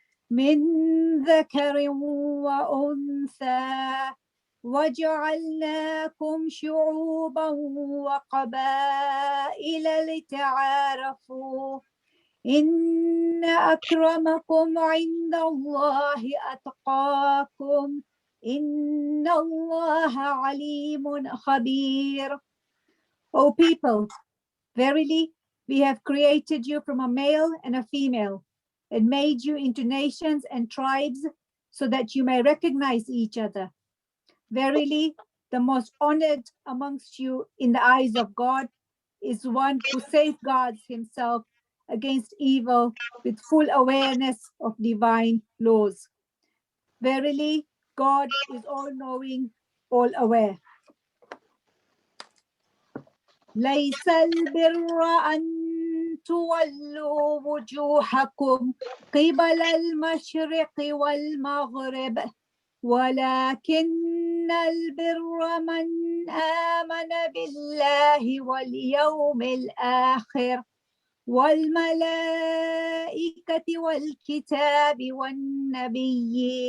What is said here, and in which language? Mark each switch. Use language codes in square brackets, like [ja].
[ar] من ذكر وأنثى وجعلناكم شعوبا وقبائل لتعارفوا إن أكرمكم عند الله أتقاكم إن الله عليم خبير. [en] O people, verily we have created you from a male and a female and made you into nations and tribes so that you may recognize each other. Verily, the most honored amongst you in the eyes of God is one who safeguards himself against evil with full awareness of divine laws. Verily, God is all-knowing, all-aware. [ar] ليس البر أن تولوا وجوهكم قبل المشرق والمغرب ولكن البر من آمن بالله واليوم الآخر والملائكة والكتاب والنبيين